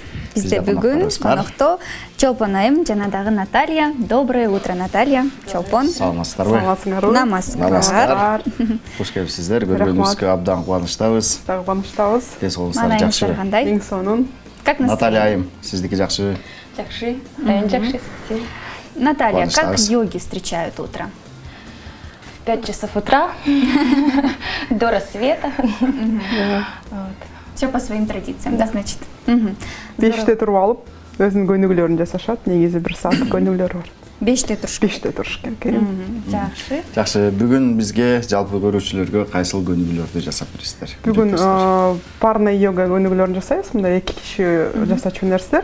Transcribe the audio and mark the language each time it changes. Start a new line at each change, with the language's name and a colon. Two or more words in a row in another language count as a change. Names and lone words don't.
Kyrgyz: Бизде бүгүн конокто Чолпон айым жана дагы Наталья.
Russian: Доброе утро, Наталья.
Kyrgyz: Чолпон. Саламатсыздарбы? Намазыңар. Куш келипсиздер. Көргөнүбүзгө абдан кубанычтабыз. Дагы кубанычтабыз. Тез колуңуздар жакшыбы? Эң сонун.
Russian: Как настроение?
Kyrgyz: Наталья айым, сиздики жакшыбы? Жакшы. Жакшы, спасибо.
Russian: Наталья, как
Kyrgyz: Кубанычтабыз.
Russian: йоги встречают утро? 5 часов утра до рассвета. Все по своим традициям, да, значит?
Kyrgyz: 5-те туруп алып, өзүнүн көнүгүүлөрүн жасашат. Негизи 1 сааттык көнүгүүлөр бар. 5-те туруш. 5-те туруш керек. Жакшы. Жакшы, бүгүн бизге жалпы көрүүчүлөргө кайсыл көнүгүүлөрдү жасап бересиздер? Бүгүн
Russian: парный йога
Kyrgyz: көнүгүүлөрүн жасайбыз. Мында 2 киши жасачу нерселер.